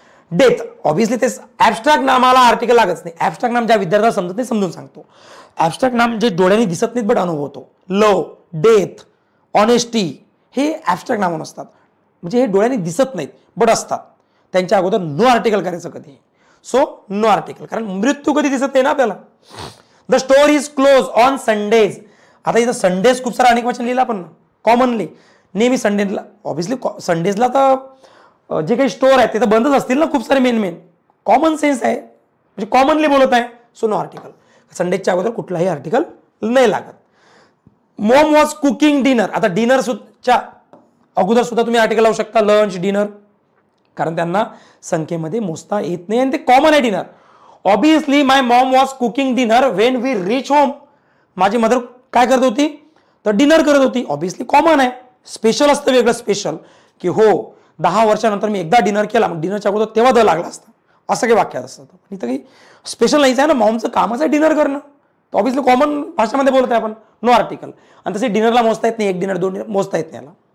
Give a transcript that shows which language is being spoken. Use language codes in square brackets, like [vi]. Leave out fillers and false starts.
[mr] Death, obviously ते abstract नामाला article लागत नाही. ऍबस्ट्रॅक्ट नाम ज्या विद्यार्थ्याला समजत नाही समजून सांगतो. ऍबस्ट्रॅक्ट नाम जे डोळ्यांनी दिसत नाहीत बट अनुभवतो. लव, डेथ, ऑनेस्टी हे ऍबस्ट्रॅक्ट नाम असतात. म्हणजे हे डोळ्यांनी दिसत नाहीत बट असतात. त्यांच्या अगोदर नो आर्टिकल करायचं कधी. सो नो आर्टिकल, कारण मृत्यू कधी दिसत नाही ना आपल्याला. [en] The store is close on Sundays. [mr] आता इथं संडेज खूप सारा अनेक वचन लिहिलं आपण कॉमनली. नेहमी संडेला, ऑब्विसली संडेजला तर जे काही स्टोर आहेत ते तर बंदच असतील ना खूप सारे. मेन कॉमन सेन्स आहे, म्हणजे कॉमनली बोलत आहे. So no article. संडेच्या अगोदर कुठलाही आर्टिकल नाही लागत. [en] Mom was cooking dinner. [mr] आता डिनरच्या अगोदर सुद्धा तुम्ही आर्टिकल लावू शकता, लंच, डिनर, कारण त्यांना संख्येमध्ये मोजता येत नाही आणि ते कॉमन आहे dinner. [en] Obviously my mom was cooking dinner when we reach home. [mr] माझी मदर काय करत होती? तर डिनर करत होती. ऑब्विसली कॉमन आहे. स्पेशल असतं वेगळं स्पेशल, की हो 10 वर्षानंतर मी एकदा डिनर केला, मग डिनरच्या अगोदर तेव्हा द लागला असतं, असं काही वाक्यात असतं. इथं काही स्पेशल नाहीच आहे ना, मॉमचं कामच आहे डिनर करणं. तर ऑब्विसली कॉमन भाषेमध्ये बोलत आहे आपण. No article. आणि तसे डिनरला मोजता येत नाही, एक डिनर 2 डिनर मोजता येत नाही याला.